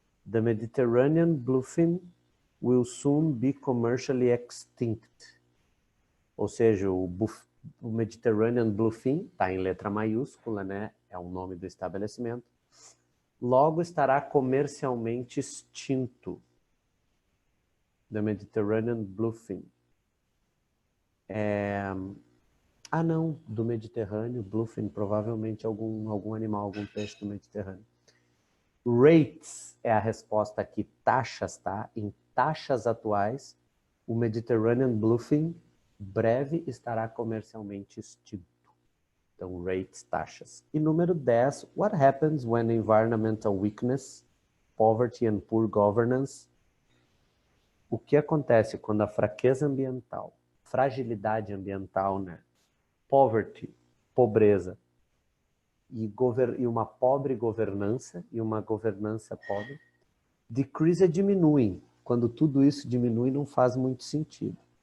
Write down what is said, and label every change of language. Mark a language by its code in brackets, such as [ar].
[en] The Mediterranean bluefin will soon be commercially extinct. [pt] Ou seja, o Mediterranean bluefin está em letra maiúscula, né? É o nome do estabelecimento. Logo estará comercialmente extinto. [en] The Mediterranean bluefin. [pt] Não, do Mediterrâneo, bluefin, provavelmente algum animal, algum peixe do Mediterrâneo. Rates é a resposta aqui, taxas, tá? Em taxas atuais, o Mediterranean bluefin breve estará comercialmente extinto. Então, rates, taxas. E número 10, [en] what happens when environmental weakness, poverty and poor governance? [pt] O que acontece quando a fraqueza ambiental, fragilidade ambiental, né? Poverty, pobreza, e uma pobre governança, e uma governança pobre, decrease diminuem. Quando tudo isso diminui, não faz muito sentido.